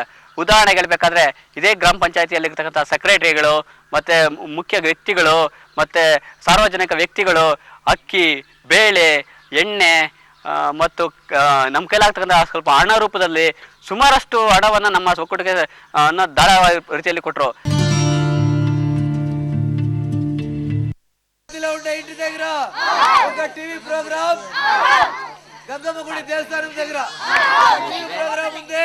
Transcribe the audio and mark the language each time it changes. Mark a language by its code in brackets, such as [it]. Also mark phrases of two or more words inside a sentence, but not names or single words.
[kn] ಉದಾಹರಣೆಗೆ ಹೇಳಬೇಕಾದ್ರೆ, ಇದೇ ಗ್ರಾಮ ಪಂಚಾಯತಿಯಲ್ಲಿರ್ತಕ್ಕಂಥ ಸೆಕ್ರೆಟರಿಗಳು, ಮತ್ತು ಮುಖ್ಯ ವ್ಯಕ್ತಿಗಳು, ಮತ್ತು ಸಾರ್ವಜನಿಕ ವ್ಯಕ್ತಿಗಳು ಅಕ್ಕಿ, ಬೇಳೆ, ಎಣ್ಣೆ ಮತ್ತು ನಮ್ಮ ಕೈಲಾಗ್ತಕ್ಕಂಥ ಸ್ವಲ್ಪ ಹಣ ರೂಪದಲ್ಲಿ ಸುಮಾರಷ್ಟು ಹಣವನ್ನು ನಮ್ಮ ಒಕ್ಕೂಟಕ್ಕೆ ಧಾರಾವಾಹಿ ರೀತಿಯಲ್ಲಿ ಕೊಟ್ಟರು. [te] ఇంటి దగ్గర ఒక [en] TV program [te] గంగమ్మ గుడి దేవస్థానం దగ్గర [en] TV program [te] ఉంది.